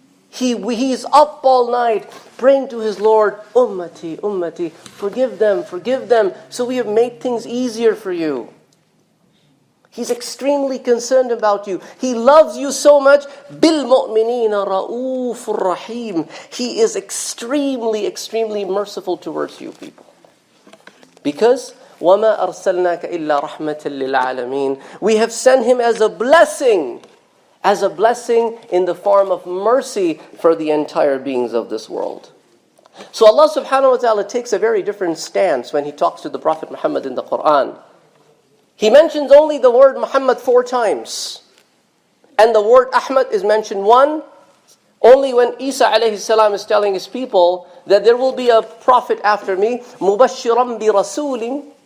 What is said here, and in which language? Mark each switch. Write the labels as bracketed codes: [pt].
[en] He is up all night praying to his Lord, Ummati, Ummati, forgive them. So we have made things easier for you. He's extremely concerned about you. He loves you so much. [ar] بِالْمُؤْمِنِينَ رَؤُوفٌ رَحِيمٌ. [en] He is extremely, extremely merciful towards you people. Because [ar] وَمَا أَرْسَلْنَاكَ إِلَّا رَحْمَةً لِلْعَالَمِينَ. [en] We have sent him as a blessing in the form of mercy for the entire beings of this world. So Allah subhanahu wa ta'ala takes a very different stance when he talks to the Prophet Muhammad in the Quran. He mentions only the word Muhammad 4 times. And the word Ahmad is mentioned only when Isa alayhi salam is telling his people that there will be a prophet after me, [ar] مُبَشِّرًا بِرَسُولٍ.